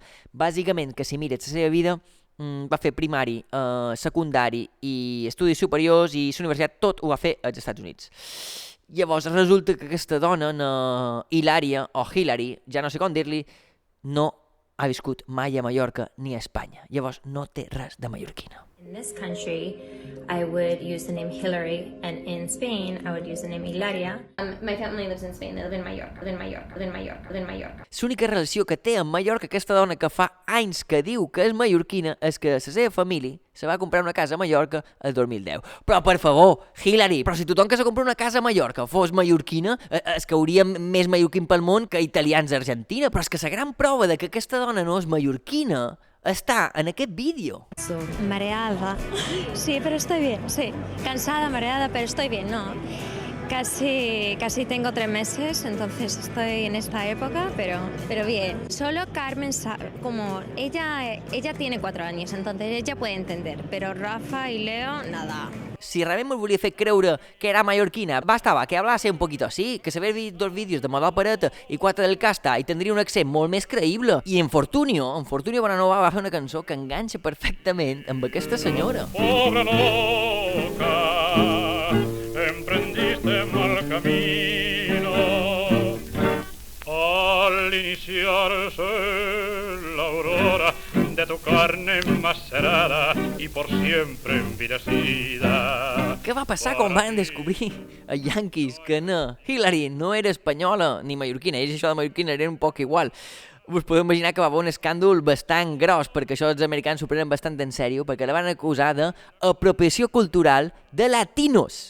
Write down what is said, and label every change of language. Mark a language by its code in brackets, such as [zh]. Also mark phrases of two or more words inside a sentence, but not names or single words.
[ca] Bàsicament, que si mires la seva vida, va fer primari, secundari i estudis superiors, i la universitat tot ho va fer als Estats Units. Llavors resulta que aquesta dona, Hilària o Hillary, ja no sé com dir-li, no ha viscut mai a Mallorca ni a Espanya. Llavors no té res de mallorquina. [en] In this country, I would use the name Hillary, and in Spain, I would use the name Hilaria. My family lives in Spain. They live in Mallorca. [ca] L'única relació que té amb Mallorca aquesta dona que fa anys que diu que és mallorquina és que la seva família se va comprar una casa a Mallorca el 2010. Però, per favor, Hillary, però si tothom que se compra una casa a Mallorca fos mallorquina, és que hauríem més mallorquin pel món que italians a Argentina. Però és que la gran prova de que aquesta dona no és mallorquina está en aquest vídeo. [es] Mareada. Sí, pero estoy bien, sí. Cansada, mareada, pero estoy bien, ¿no? Casi tengo 3 meses, entonces estoy en esta época, pero bien. Solo Carmen, como ella tiene 4 años, entonces ella puede entender, pero Rafa y Leo, nada. [ca] Si realment me'l volia fer creure que era mallorquina, bastava que [es] hablase un poquito así, [ca] que s'haver vist 2 vídeos de Model Pareta i 4 del Casta i tindria un accent molt més creïble. I en Fortunio Bonanova va fer una cançó que enganxa perfectament amb aquesta senyora. [es] Pobre loca, emprendiste mal camino al iniciarse la aurora de tu carne macerada y por siempre envilecida. [ca] Què va passar quan van descobrir a Yankees que no, Hillary no era espanyola ni mallorquina, ells això de mallorquina era un poc igual. Us podeu imaginar que va haver un escàndol bastant gros, perquè això els americans s'ho prenen bastant en sèrio, perquè la van acusar d'apropiació cultural de latinos.